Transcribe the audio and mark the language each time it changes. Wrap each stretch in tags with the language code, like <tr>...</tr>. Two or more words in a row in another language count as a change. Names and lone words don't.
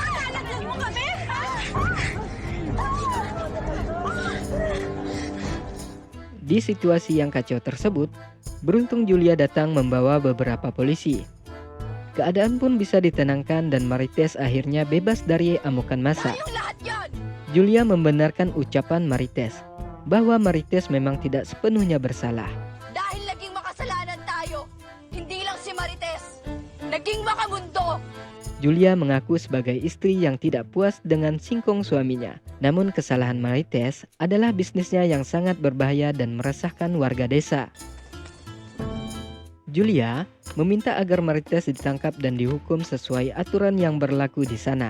<id>Di situasi yang kacau tersebut, beruntung Julia datang membawa beberapa polisi. Keadaan pun bisa ditenangkan dan Marites akhirnya bebas dari amukan massa. Julia membenarkan ucapan Marites bahwa Marites memang tidak sepenuhnya bersalah.</id> <tl>Dahil naging makasalanan tayo, hindi lang si Marites, naging makamundo.</tl> <id>Julia mengaku sebagai istri yang tidak puas dengan singkong suaminya. Namun kesalahan Marites adalah bisnisnya yang sangat berbahaya dan meresahkan warga desa. Julia meminta agar Marites ditangkap dan dihukum sesuai aturan yang berlaku di sana.</id>